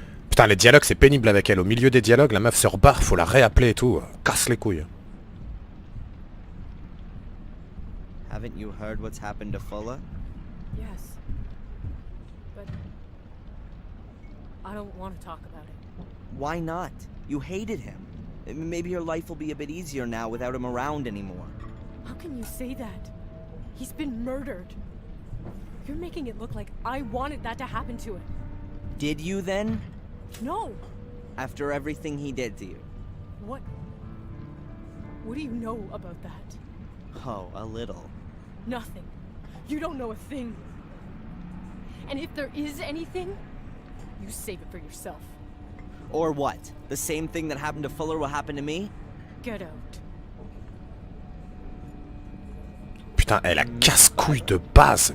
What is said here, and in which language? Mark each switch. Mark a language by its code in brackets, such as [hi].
[fr] Putain, les dialogues, c'est pénible avec elle. Au milieu des dialogues, la meuf se rebarre, faut la réappeler et tout. Casse les couilles. [en] Haven't you heard what's happened to Fuller? Yes. But I don't want to talk about it. Why not? You hated him. Maybe your life will be a bit easier now without him around anymore. How can you say that? He's been murdered. You're making it look like I wanted that to happen to him. Did you then? No! After everything he did to you? What do you know about that? Oh, a little. Nothing. You don't know a thing. And if there is anything, you save it for yourself. Or what? The same thing that happened to Fuller will happen to me? Get out. [fr] Putain, elle a casse-couille de base.